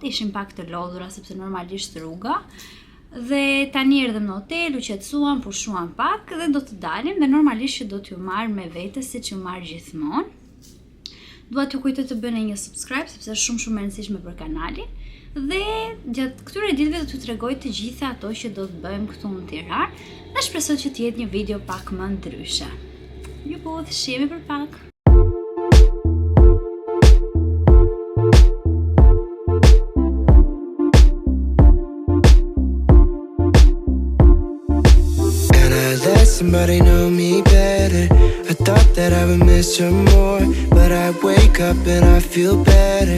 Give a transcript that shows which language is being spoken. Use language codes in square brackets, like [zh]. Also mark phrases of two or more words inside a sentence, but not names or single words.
[sq] Ishim pak të lodhura sepse normalisht rruga. Dhe tani erdhëm në hotel, u qetësuam, pushuam pak dhe do të dalim dhe normalisht që do t'ju marr me vete siç ju marr gjithmonë. Dua t'ju kujtoj të bëni një subscribe sepse është shumë e rëndësishme për kanalin. Dhe gjatë këtyre ditëve do t'ju tregoj të gjitha ato që do të bëjmë këtu në Tiranë dhe shpresoj që të jetë një video pak më ndryshe. Ju budh, shihemi për pak. [en] Somebody know me better. I thought that I would miss you more, but I wake up and I feel better.